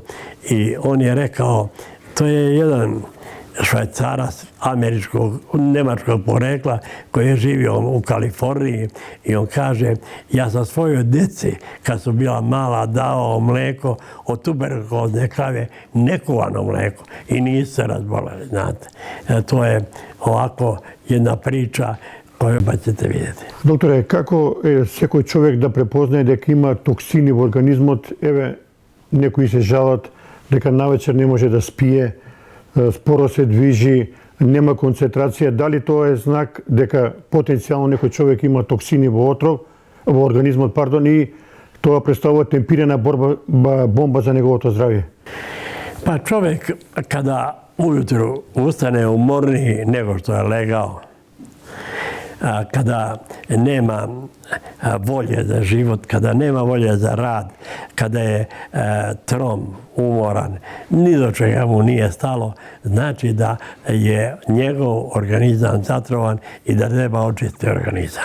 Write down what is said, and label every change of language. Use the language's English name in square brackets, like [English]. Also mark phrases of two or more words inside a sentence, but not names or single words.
[Serbian] I on je rekao, to je jedan Švajcarac nemačkog porekla koji je živio u Kaliforniji i on kaže, ja sam svojoj deci kad su bila mala dao mleko od tuberkulozne krave, nekuvano mleko i nisu se razboleli, znate. To je ovako jedna priča koju ćete vidjeti. [Macedonian] Doktore, kako sekoj човек да препознаje дека има токсини во организмот? Еве, некои се жалат дека навечер не може да спие, споро се движи, нема концентрација. Дали тоа е знак дека потенцијално некој човек има токсини во организмот, и тоа представува темпирана бомба за неговото здравје? [Serbian] Pa čovjek kada ujutru ustane umorniji nego što je legao, kada nema volje za život, kada nema volje za rad, kada je trom, umoran, ni do čega mu nije stalo, znači da je njegov organizam zatrovan i da treba očistiti organizam.